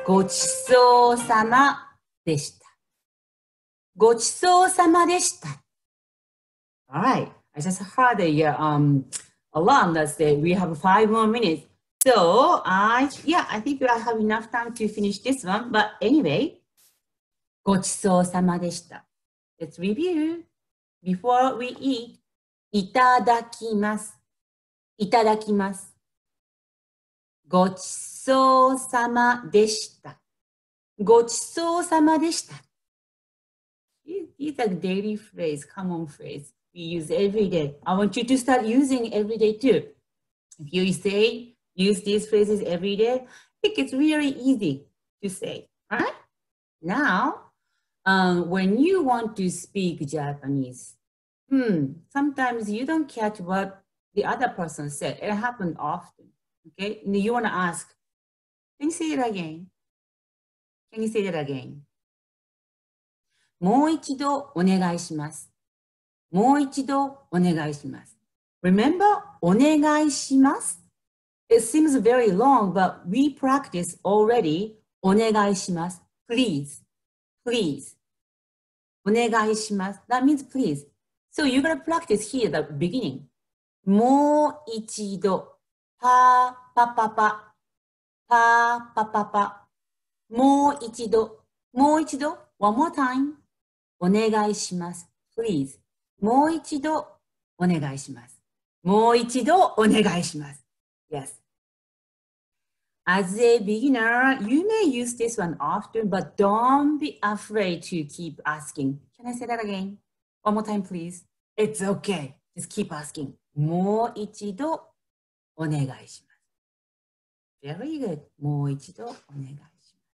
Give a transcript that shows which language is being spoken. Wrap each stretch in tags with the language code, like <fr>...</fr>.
<ja>ごちそうさまでした。ごちそうさまでした。</ja> <en>All right. I just heard the alarm that said we have 5 more minutes. So I think I have enough time to finish this one. But anyway,</en> <ja>ごちそうさまでした。</ja> <en>Let's review. Before we eat,</en> <ja>いただきます。いただきます。ごちそうさまでした。ごちそうさまでした。</ja> <en>These are daily phrase, common phrase we use every day. I want you to start using every day too. If you use these phrases every day, I think it's really easy to say, right? Now, when you want to speak Japanese, sometimes you don't catch what the other person said. It happens often, okay? And you want to ask, can you say it again? Can you say that again?</en> <ja>もう一度お願いします。もう一度お願いします。</ja> <en>Remember, お願いします It seems very long, but we practice already お願いします。 Please, please. お願いします。That means please. So you're going to practice here at the beginning.</en> <ja>もう一度。パーパパパ。パーパパパ。もう一度。もう一度。</ja> <en>One more time.</en> <ja>お願いします。Please. もう一度お願いします。もう一度お願いします。</ja> <en>Yes. As a beginner, you may use this one often, but don't be afraid to keep asking. Can I say that again? One more time, please. It's okay. Just keep asking.</en> <ja>もう一度お願いします。</ja> <en>Very good.</en> <ja>もう一度お願いします。</ja>